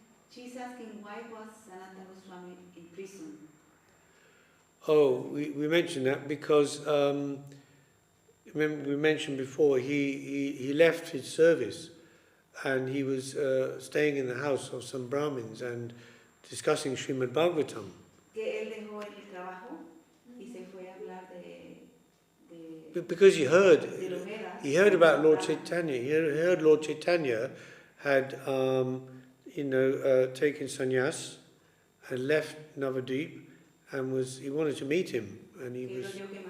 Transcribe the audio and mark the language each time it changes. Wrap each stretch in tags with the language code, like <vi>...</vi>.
<en>she's asking why was Sanatana Goswami in prison. Oh, we mentioned that because remember we mentioned before he left his service and he was staying in the house of some Brahmins and discussing Srimad Bhagavatam.</en> <es>Que él dejó el trabajo y se fue a hablar</es> <en>because he heard about Lord Chaitanya. He heard Lord Chaitanya had taken sannyas and left Navadvip. And he wanted to meet him, and he was.</en>